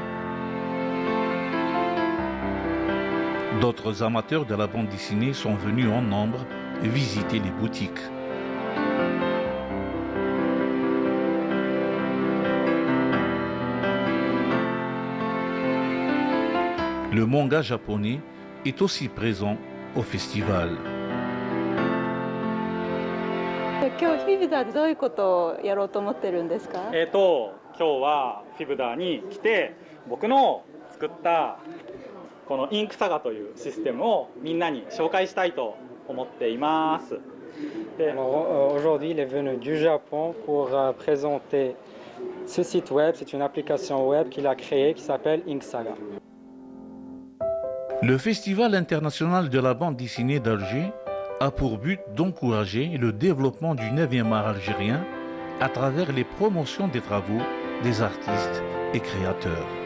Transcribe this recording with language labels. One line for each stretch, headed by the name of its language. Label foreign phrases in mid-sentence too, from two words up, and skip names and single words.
French: D'autres amateurs de la bande dessinée sont venus en nombre visiter les boutiques. Le manga japonais est aussi présent au festival.
Japanese: 今日フィブダーでどういうことをやろうと思ってるんですか？今日はフィブダーに来て僕の作ったこのインクサガというシステムをみんなに紹介したいと思っています。
French: Aujourd'hui, il est venu du Japon pour présenter ce site web. C'est une application web qu'il a créée qui s'appelle Inksaga. Le Festival international de la bande dessinée d'Alger a pour but d'encourager le développement du 9e art algérien à travers les promotions des travaux des artistes et créateurs.